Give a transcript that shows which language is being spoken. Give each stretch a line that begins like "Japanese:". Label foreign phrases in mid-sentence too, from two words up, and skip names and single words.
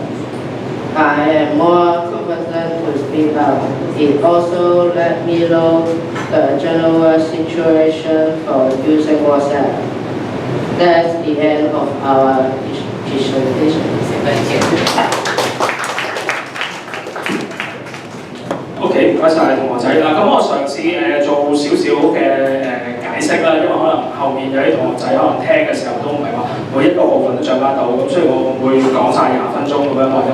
English: I am more confident to speak up. It also let me know the general situation for using WhatsApp. That's the end of our presentation. Thank you.
Cantonese: OK，唔該晒同學仔啦。咁我嘗試做少少嘅解釋啦，因為可能後面有啲同學仔可能聽嘅時候都唔係話每一個部分都掌握到，咁所以我唔會講晒20分鐘咁樣或者。